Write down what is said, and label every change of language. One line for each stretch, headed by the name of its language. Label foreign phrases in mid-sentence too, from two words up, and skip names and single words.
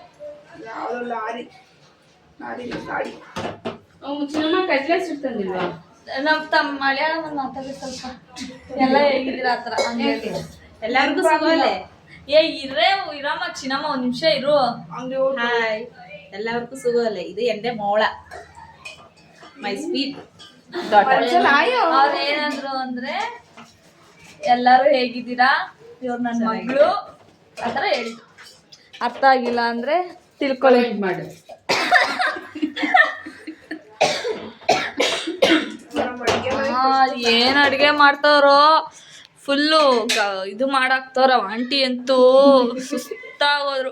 Kannada: ಲಾರಿ ಗಾಡಿ. ಚಿನ್ನಮ್ಮ ಕಜ್ಲೆ ಸುಡ್ತಂದಿಲ್ವಾ? ನಮ್ಮ ತಮ್ಮ ಮಲಯಾಳಂ ಮಾತಾಡಿ ಸ್ವಲ್ಪ ಎಲ್ಲ ಹೇಗಿದ್ದೀರಾ ಆ ಥರ ಹಂಗೆ ಎಲ್ಲರಿಗೂ ಸಿಗೋಲೆ. ಇರಮ್ಮ ಚಿನ್ನಮ್ಮ ಒಂದ್ ನಿಮಿಷ ಇರು.
Malayalam: ಹಾಯ್ എല്ലാവർക്കും സുഖമല്ലേ? ഇത് എൻ്റെ മോള,
English: my sweet daughter.
Kannada: ಅವ್ರು ಏನಂದ್ರು ಅಂದ್ರೆ ಎಲ್ಲಾರು ಹೇಗಿದ್ದೀರಾ, ಇವ್ರು ನನ್ನ ಮಗಳು ಆತರ ಹೇಳಿ. ಅರ್ಥ ಆಗಿಲ್ಲ ಅಂದ್ರೆ ತಿಳ್ಕೊಳ್ಳಿ. ಮಾಡು. ಏನ್ ಅಡ್ಗೆ ಮಾಡ್ತಾವ್ರೋ, ಫುಲ್ಲು ಇದು ಮಾಡಾಕ್ತವ್ರ ಆಂಟಿ ಅಂತೂ ಸುಸ್ತಾಗೋದ್ರು.